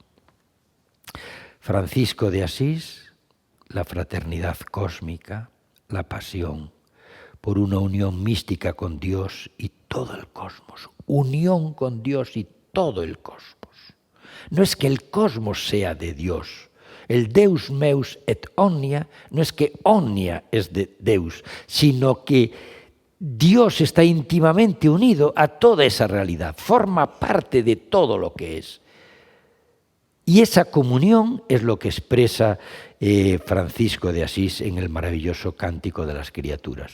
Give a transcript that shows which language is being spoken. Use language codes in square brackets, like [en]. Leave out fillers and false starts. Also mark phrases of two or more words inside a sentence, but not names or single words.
[es] Francisco de Asís, la fraternidad cósmica, la pasión por una unión mística con Dios y todo el cosmos. Unión con Dios y todo el cosmos. No es que el cosmos sea de Dios. El [la] Deus meus et omnia [es] no es que omnia es de Deus, sino que Dios está íntimamente unido a toda esa realidad, forma parte de todo lo que es. Y esa comunión es lo que expresa Francisco de Asís en el maravilloso Cántico de las Criaturas.